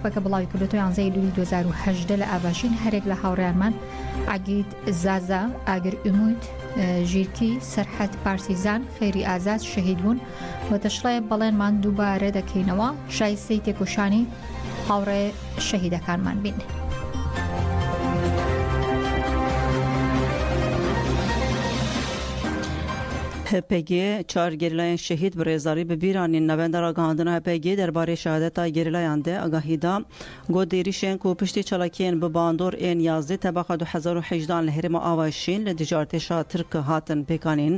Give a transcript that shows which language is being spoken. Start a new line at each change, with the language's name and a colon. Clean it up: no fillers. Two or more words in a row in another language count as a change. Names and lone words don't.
Central Kurdish: هەپەکە بڵاوی کردوێتەوە 11 لوولی 2018 لە ئاڤاشین هەرێک لە هاوڕێیانمان عەگید زازا، ئاگر ئومید، ژیرکی، سەرحەد پارتیزان، خێری ئازاد شەهید بوون و دەشڵێ بەڵێنمان دووبارە دەکەینەوە شایستەی تێکۆشانی هاوڕێ شەهیدەکانمان بین.
Kurdish: HPG çar gerilayên şehîd bi rêzarî bi bîranîn navenda ragihandina HPG derbarê şehadeta gerilayan de agahî da got êrişên ku piştî çalakiyên bi bandor ên 11 tebaqa 2018 li herêma Avaşîn li dijartêşa Tirk hatin pêkanîn.